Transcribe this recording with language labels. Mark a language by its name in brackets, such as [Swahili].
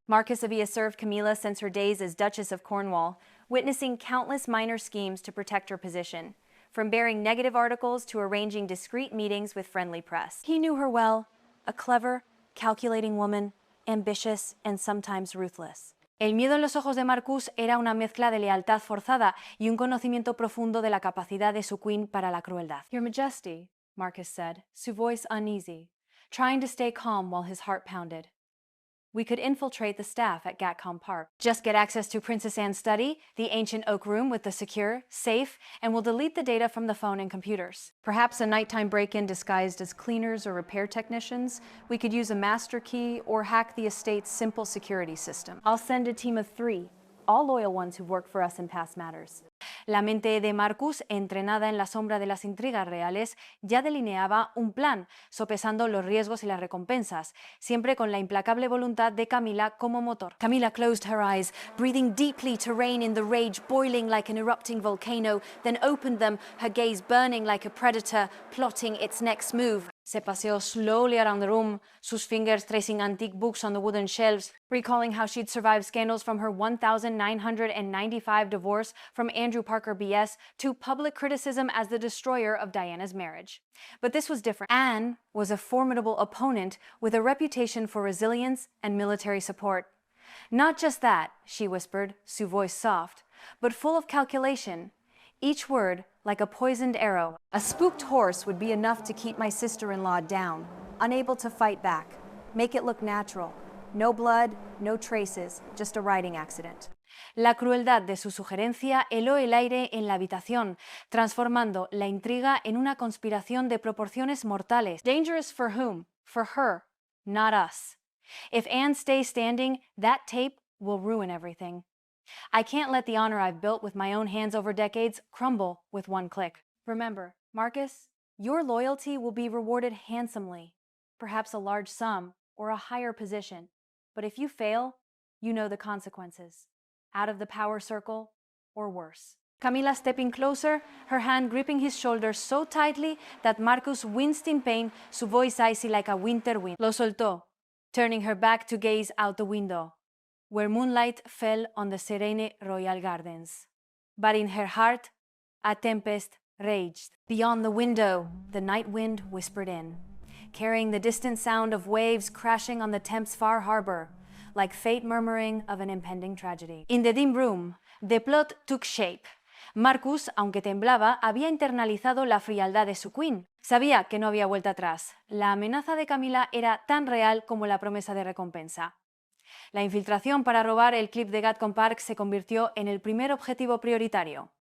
[English] Marcus [Spanish] había [English] served Camilla since her days as Duchess of Cornwall, witnessing countless minor schemes to protect her position, from bearing negative articles to arranging discreet meetings with friendly press. He knew her well, a clever, calculating woman, ambitious and sometimes ruthless. [Spanish] El miedo en los ojos de Marcus era una mezcla de lealtad forzada y un conocimiento profundo de la capacidad de su queen para la crueldad. [English] Your Majesty, Marcus said, su voice uneasy, trying to stay calm while his heart pounded. We could infiltrate the staff at Gatcombe Park. Just get access to Princess Anne's study, the ancient oak room with the secure, safe, and we'll delete the data from the phone and computers. Perhaps a nighttime break-in disguised as cleaners or repair technicians. We could use a master key or hack the estate's simple security system. I'll send a team of 3, all loyal ones who've worked for us in past matters. [Spanish] La mente de Marcus, entrenada en la sombra de las intrigas reales, ya delineaba un plan, sopesando los riesgos y las recompensas, siempre con la implacable voluntad de Camila como motor. [English] Camila closed her eyes, breathing deeply to rein in the rage boiling like an erupting volcano, then opened them, her gaze burning like a predator, plotting its next move. [Spanish] Se paseó [English] slowly around the room, sus fingers tracing antique books on the wooden shelves, recalling how she'd survived scandals from her 1995 divorce from Andrew Parker BS to public criticism as the destroyer of Diana's marriage. But this was different. Anne was a formidable opponent with a reputation for resilience and military support. Not just that, she whispered, su voice soft, but full of calculation. Each word like a poisoned arrow. A spooked horse would be enough to keep my sister-in-law down, unable to fight back. Make it look natural. No blood, no traces, just a riding accident. [Spanish] La crueldad de su sugerencia heló el aire en la habitación, transformando la intriga en una conspiración de proporciones mortales. [English] Dangerous for whom? For her, not us. If Anne stays standing, that tape will ruin everything. I can't let the honor I've built with my own hands over decades crumble with one click. Remember, Marcus, your loyalty will be rewarded handsomely, perhaps a large sum or a higher position. But if you fail, you know the consequences. Out of the power circle or worse. Camila stepping closer, her hand gripping his shoulder so tightly that Marcus winced in pain, su voice icy like a winter wind. [Spanish] Lo soltó, [English] turning her back to gaze out the window, where moonlight fell on the serene royal gardens. But in her heart, a tempest raged. Beyond the window, the night wind whispered in. carrying the distant sound of waves crashing on the Thames far harbor, like fate murmuring of an impending tragedy. In the dim room, the plot took shape. [Spanish] Marcus, aunque temblaba, había internalizado la frialdad de su queen. Sabía que no había vuelta atrás. La amenaza de Camila era tan real como la promesa de recompensa. La infiltración para robar el clip de Gatcombe Park se convirtió en el primer objetivo prioritario.